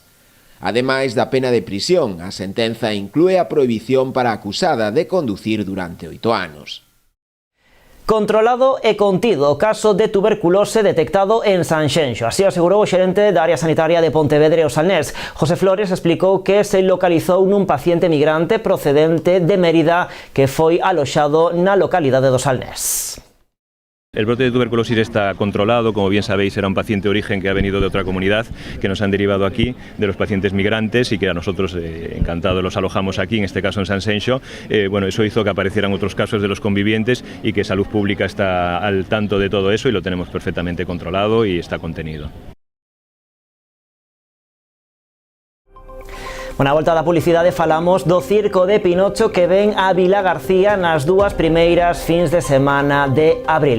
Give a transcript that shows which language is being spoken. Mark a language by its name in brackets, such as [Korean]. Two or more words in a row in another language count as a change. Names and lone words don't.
[Galician] Ademais da pena de prisión, a sentenza inclúe a prohibición para a acusada de conducir durante 8 anos. Controlado e contido o caso de tuberculose detectado en Sanxenxo. Así asegurou o xerente da área sanitaria de Pontevedra e o Salnés. José Flores explicou que se localizou nun paciente migrante procedente de Mérida que foi aloxado na localidade do Salnés. [Spanish] El brote de tuberculosis está controlado, como bien sabéis era un paciente de origen que ha venido de otra comunidad, que nos han derivado aquí, de los pacientes migrantes y que a nosotros encantados los alojamos aquí, en este caso en Sanxenxo. Bueno, eso hizo que aparecieran otros casos de los convivientes y que Salud Pública está al tanto de todo eso y lo tenemos perfectamente controlado y está contenido. [Galician] Na volta da publicidade falamos do Circo de Pinocho que ven a Vilagarcía nas dúas primeiras fins de semana de abril.